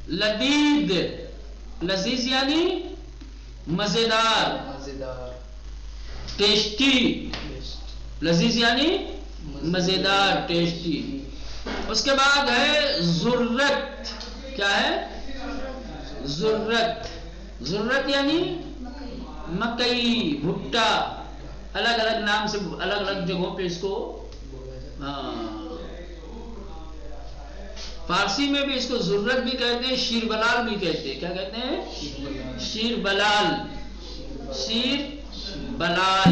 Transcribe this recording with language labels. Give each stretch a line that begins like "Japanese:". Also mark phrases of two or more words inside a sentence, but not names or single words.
Urdu: لذیذ، لذیذ یعنی مزیدار، ٹیسٹی، لذیذ یعنی مزیدار ٹیسٹی۔ اس کے بعد ہے ذرت، کیا ہے؟ ذرت، ذرت یعنی مکئی، بھٹا، الگ الگ نام سے الگ الگ جگہوں پہ اس کو، فارسی میں بھی اس کو ذرت بھی کہتے ہیں، شیر بلال بھی کہتے ہیں۔ کیا کہتے ہیں؟ شیر بلال، شیر بلال۔